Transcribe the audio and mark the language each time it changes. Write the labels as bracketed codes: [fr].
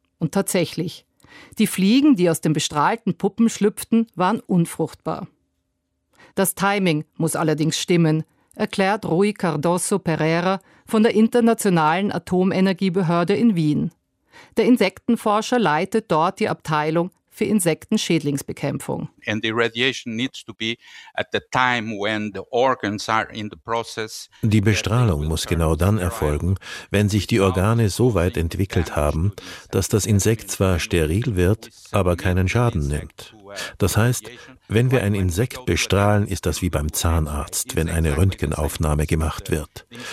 [de] Und tatsächlich, die Fliegen, die aus den bestrahlten Puppen schlüpften, waren unfruchtbar. Das Timing muss allerdings stimmen, erklärt Rui Cardoso Pereira von der Internationalen Atomenergiebehörde in Wien. Der Insektenforscher leitet dort die Abteilung für Insektenschädlingsbekämpfung. [en] And the radiation needs to be at the time when the organs are in the process. [de] Die Bestrahlung muss genau dann erfolgen, wenn sich die Organe so weit entwickelt haben, dass das Insekt zwar steril wird, aber keinen Schaden nimmt. Das heißt, wenn wir ein Insekt bestrahlen, ist das wie beim Zahnarzt, wenn eine Röntgenaufnahme gemacht wird.